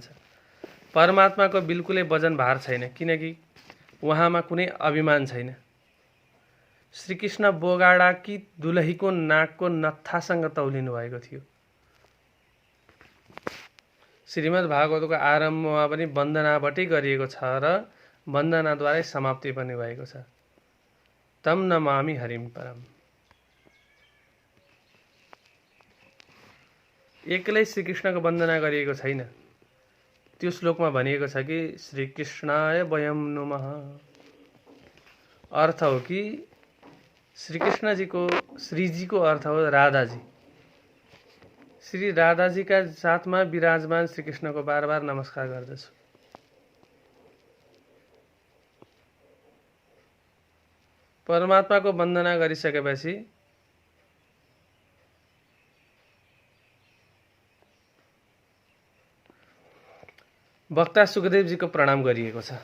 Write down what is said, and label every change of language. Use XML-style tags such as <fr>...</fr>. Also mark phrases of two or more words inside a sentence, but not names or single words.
<ne>परमात्माको बिल्कुलै वजन भार छैन, किनकि उहाँमा कुनै अभिमान छैन। श्रीकृष्ण बोगाडाकी दुलहीको नाकको नत्थासँग तौलिनु भएको थियो। श्रीमद् भागवतको आरम्भमा पनि वन्दनाबाटै गरिएको छ र वन्दनाद्वारै समाप्ति पनि भएको छ।</ne> <sa>तम नमामि हरिम परम।</sa> <ne>एक्लै श्रीकृष्णको वन्दना गरिएको छैन। त्यो श्लोकमा भनिएको छ कि</ne> <sa>श्रीकृष्णाय वयम नुमः।</sa> <ne>अर्थ हो कि श्रीजीको अर्थ हो राधाजी। श्री राधाजीका साथमा विराजमान श्रीकृष्णको बार बार नमस्कार गर्दछु। परमात्माको वन्दना गरिसकेपछि वक्ता सुखदेवजीको प्रणाम गरिएको छ।</ne>